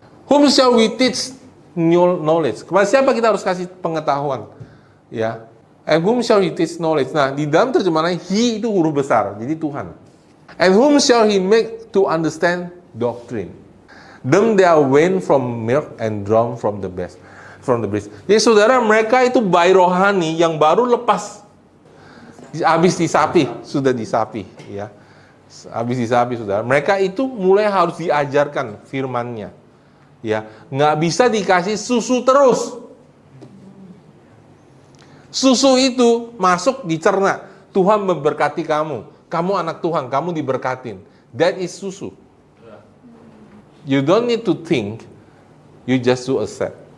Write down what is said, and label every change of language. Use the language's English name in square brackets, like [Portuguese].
[English] Whom shall we teach new knowledge? [Indonesian] Kepada siapa kita harus kasih pengetahuan? Ya. [English] And whom shall he teach knowledge? [Indonesian] Nah, di dalam terjemahan he itu huruf besar, jadi Tuhan. [English] And whom shall he make to understand doctrine? Them they are weaned from milk and drawn from the breast. [Indonesian] Jadi saudara, mereka itu bayi rohani yang baru lepas, habis disapi, sudah disapi, ya. Habis disapi saudara. Mereka itu mulai harus diajarkan firman-Nya, ya. Nggak bisa dikasih susu terus. Susu itu masuk dicerna. Tuhan memberkati kamu. Kamu anak Tuhan, kamu diberkatin. [English] That is susu. You don't need to think, you just to accept.